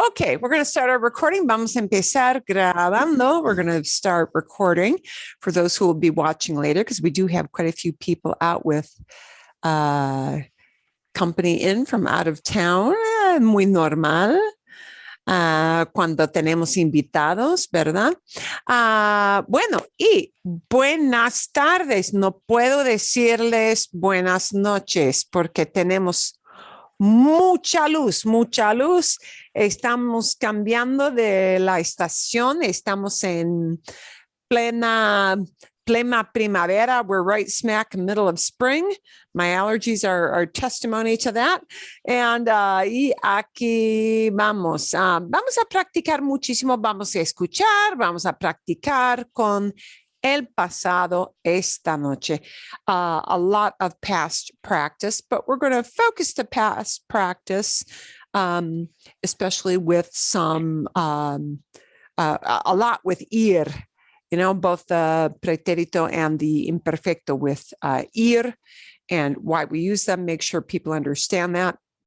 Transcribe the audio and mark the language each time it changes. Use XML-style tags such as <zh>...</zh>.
<en>Okay, we're going to start our recording.</en> <es>Vamos a empezar grabando.</es> <en>We're going to start recording for those who will be watching later, because we do have quite a few people out with company in from out of town.</en> <es>Muy normal. Cuando tenemos invitados, ¿verdad? Bueno, y buenas tardes. No puedo decirles buenas noches porque tenemos mucha luz, mucha luz. Estamos cambiando de la estación. Estamos en plena primavera.</es> <en>We're right smack in the middle of spring. My allergies are testimony to that.</en> <es>And y aquí vamos. Vamos a practicar muchísimo. Vamos a escuchar. Vamos a practicar con el pasado esta noche.</es> <en>A lot of past practice, but we're going to focus the past practice, especially with some, a lot with ir. You know, both the pretérito and the imperfecto with ir, and why we use them, make sure people understand that.</en>